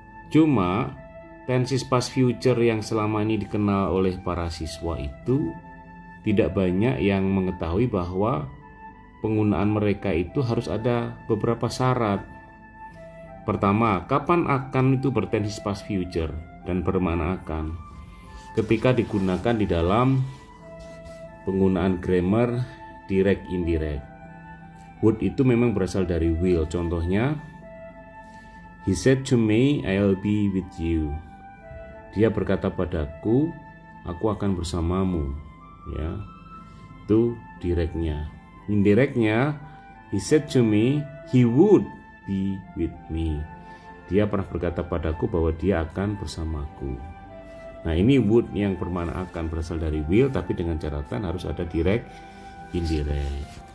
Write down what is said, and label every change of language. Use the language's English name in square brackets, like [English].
[Indonesian] Cuma tensis past future yang selama ini dikenal oleh para siswa itu tidak banyak yang mengetahui bahwa penggunaan mereka itu harus ada beberapa syarat. Pertama, kapan akan itu bertensis past future dan bermakna akan? Ketika digunakan di dalam penggunaan grammar direct indirect. Would itu memang berasal dari will. Contohnya, [English] he said to me, I'll be with you. [Indonesian] Dia berkata padaku, aku akan bersamamu. Ya, itu directnya. [English] Indirectnya, he said to me, he would be with me. [Indonesian] Dia pernah berkata padaku bahwa dia akan bersamaku. Nah, ini would yang bermakna akan berasal dari will, tapi dengan catatan harus ada direct, indirect.